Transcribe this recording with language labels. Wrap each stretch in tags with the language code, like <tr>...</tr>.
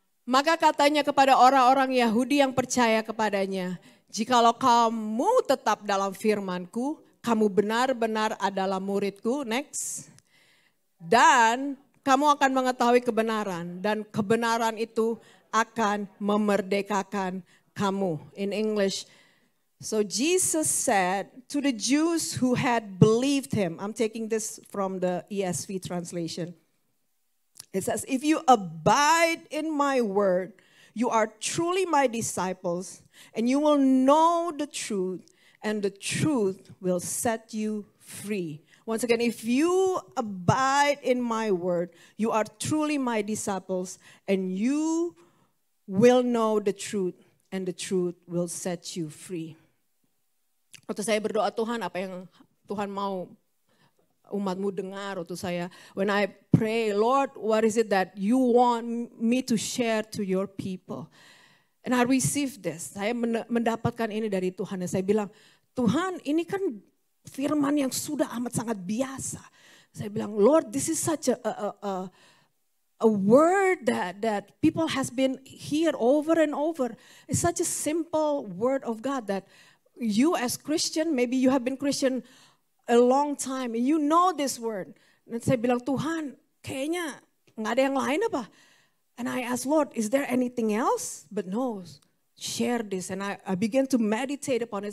<id>Maka katanya kepada orang-orang Yahudi yang percaya kepadanya, jikalau kamu tetap dalam firman-Ku, kamu benar-benar adalah murid-Ku, next. Dan kamu akan mengetahui kebenaran, dan kebenaran itu akan memerdekakan kamu.</id> <en>In English, so Jesus said to the Jews who had believed him, I'm taking this from the ESV translation. It says, if you abide in my word, you are truly my disciples, and you will know the truth, and the truth will set you free. Once again, if you abide in my word, you are truly my disciples, and you will know the truth, and the truth will set you free.</en> <id>Waktu saya berdoa, Tuhan, apa yang Tuhan mau umatmu dengar, waktu saya,</id> <en>when I pray, Lord, what is it that you want me to share to your people? And I received this.</en> <id>Saya mendapatkan ini dari Tuhan. Dan saya bilang, Tuhan, ini kan firman yang sudah amat sangat biasa. Saya bilang,</id> <en>Lord, this is such a word that people has been hear over and over. It's such a simple word of God that you as Christian, maybe you have been Christian a long time, and you know this word.</en> <id>Dan saya bilang, Tuhan, kayaknya nggak ada yang lain apa?</id> <en>And I asked, Lord, is there anything else? But no, share this. And I began to meditate upon it.</en>